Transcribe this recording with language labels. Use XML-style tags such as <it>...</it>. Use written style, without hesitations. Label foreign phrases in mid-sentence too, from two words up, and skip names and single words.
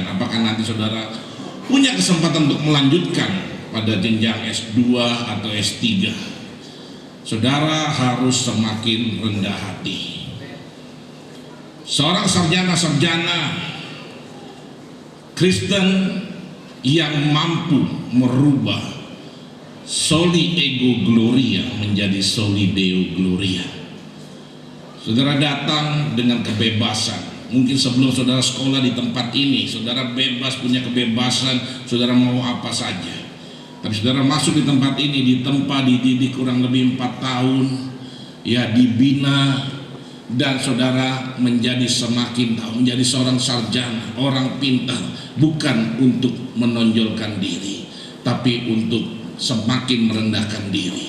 <id>Apakah nanti saudara punya kesempatan untuk melanjutkan pada jenjang S2 atau S3, saudara harus semakin rendah hati. Seorang sarjana Kristen yang mampu merubah</id> <la>soli ego gloria</la> <id>menjadi</id> <la>soli deo gloria.</la> <id>Saudara datang dengan kebebasan. Mungkin sebelum saudara sekolah di tempat ini, saudara bebas, punya kebebasan, saudara mau apa saja. Tapi saudara masuk di tempat ini, ditempa, dididik kurang lebih 4 tahun, dibina, dan saudara menjadi semakin tahu, menjadi seorang sarjana, orang pintar, bukan untuk menonjolkan diri, tapi untuk semakin merendahkan diri.</id>